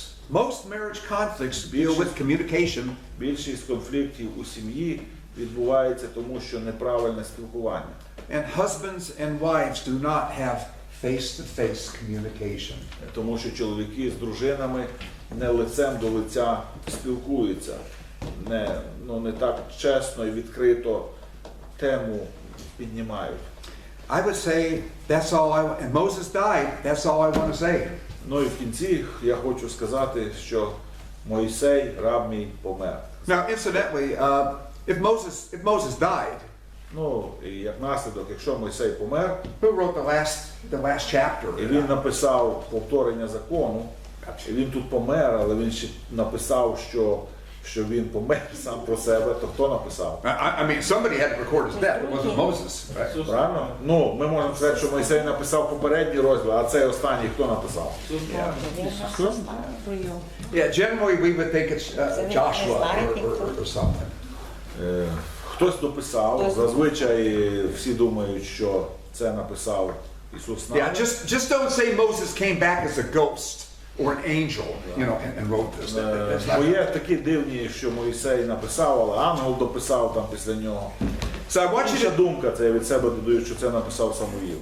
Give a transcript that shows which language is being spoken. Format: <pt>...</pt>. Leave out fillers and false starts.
<en>Most marriage conflicts deal with communication.</en> <uk>Більшість конфліктів у сім'ї відбувається тому, що неправильне спілкування.</uk> <en>And husbands and wives do not have face-to-face communication.</en> <uk>Тому що чоловіки з дружинами не лицем до лиця спілкуються, не так чесно і відкрито тему піднімають.</uk> <en>I would say that's all and Moses died, that's all I want to say.</en> <uk>Ну і в кінці я хочу сказати, що Мойсей, раб мій, помер.</uk> <en>Now, incidentally, if Moses died,</en> <uk>Ну, і як наслідок, якщо Мойсей помер,</uk> <en>who wrote the last chapter?</en> <uk>і він написав повторення закону, і він тут помер, але він ще написав, що він помер сам про себе, то хто написав?</uk> <en>I mean, somebody had to record his death. It wasn't Moses, right?</en> <uk>Правильно? Ну, ми можемо сказати, що Мойсей написав попередній розділ, а цей останній хто написав? Про його.</uk> <en>Yeah, generally we would think it's Joshua or someone.</en> <uk>Хтось дописав, зазвичай всі думають, що це написав Ісус</uk> <en>Yeah,</en> <uk>Навин.</uk> <en>just don't say Moses came back as a ghost or an angel, you know, and wrote this. That's</en> <uk>Бо</uk> <en>not.</en> <uk>є такі дивні, що Мойсей написав, але ангел дописав там після нього.</uk> <en>So I want you</en> <uk>Інша</uk> <en>to</en> <uk>думка, це я від себе додаю, що це написав Самуїл.</uk>